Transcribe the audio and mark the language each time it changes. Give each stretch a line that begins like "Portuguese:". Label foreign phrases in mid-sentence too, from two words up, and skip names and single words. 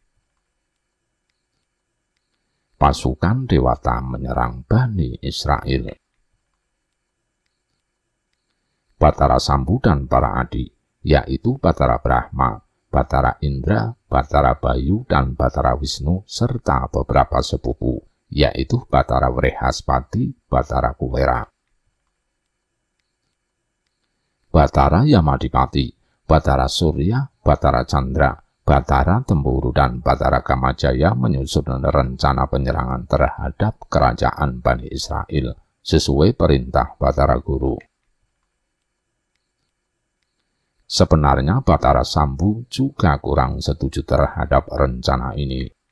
Indonesian: Pasukan Dewata menyerang Bani Israel. Batara Sambu dan para adik, yaitu Batara Brahma, Batara Indra, Batara Bayu, dan Batara Wisnu, serta beberapa sepupu, yaitu Batara Wrehaspati, Batara Kuwera, Batara Yamadipati, Batara Surya, Batara Chandra, Batara Tempuru, dan Batara Kamajaya menyusun rencana penyerangan terhadap kerajaan Bani Israel sesuai perintah Batara Guru. Sebenarnya Batara Sambu juga kurang setuju terhadap rencana ini.